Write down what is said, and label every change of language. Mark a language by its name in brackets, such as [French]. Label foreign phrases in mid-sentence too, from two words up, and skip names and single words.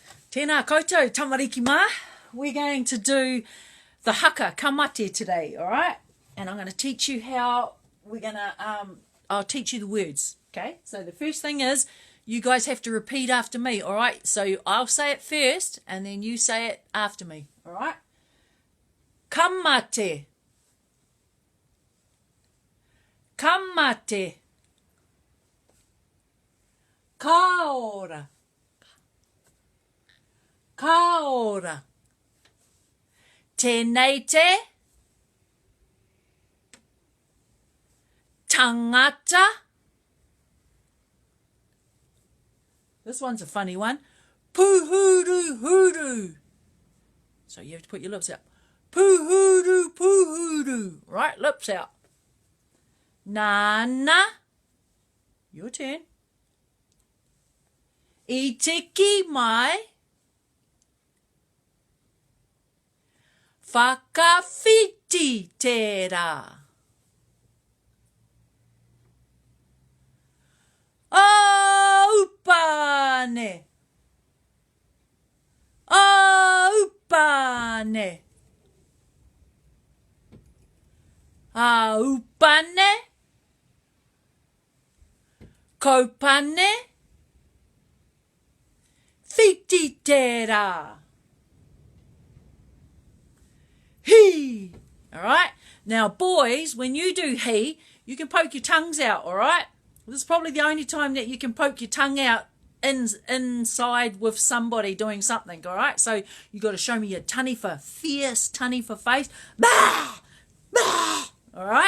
[Māori] Tēnā koutou, tamariki mā. [English] We're going to do the haka, ka mate today, all right? And I'm going to teach you how I'll teach you the words, okay? So the first thing is you guys have to repeat after me, all right? So I'll say it first and then you say it after me, all right? [Māori] Ka mate. Ka mate. Ka ora. Ka ora. Tēnei te. Tangata. [English] This one's a funny one. [Māori] Puhuru huru. [English] So you have to put your lips out. [Māori] Puhuru puhuru. [English] Right, lips out. Nana. Your turn. [Māori] I tiki mai. Whakawhiti tērā. Aupane. Aupane. Aupane. Kaupane. Whiti tērā. He. [English] All right. Now, boys, when you do he, you can poke your tongues out. All right. This is probably the only time that you can poke your tongue out inside with somebody doing something. All right. So you got to show me your taniwha, fierce taniwha face. Bah! Bah! All right.